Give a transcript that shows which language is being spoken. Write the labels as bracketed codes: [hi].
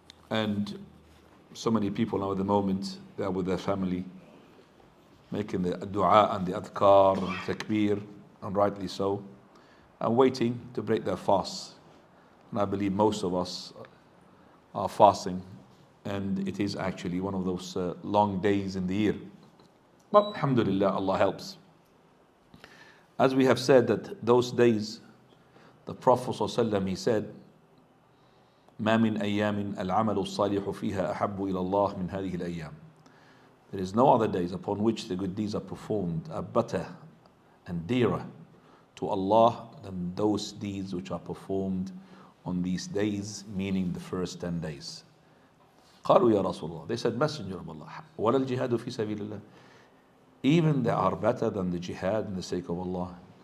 [en] And so many people now at the moment, they are with their family, making the dua and the adhkar and takbir, and rightly so, and waiting to break their fast. And I believe most of us are fasting, and it is actually one of those long days in the year. But alhamdulillah, Allah helps. As we have said that those days, the Prophet ﷺ, he said, [ar] ما من أيام العمل الصالح فيها أحب إلى الله من هذه الأيام. [en] There is no other days upon which the good deeds are performed are better and dearer to Allah than those deeds which are performed on these days, meaning the first 10 days. [ar] قالوا يا رسول الله. [en] They said, Messenger of Allah, [ar] ولا الجهاد في سبيل الله. [en] Even they are better than the jihad in the sake of Allah.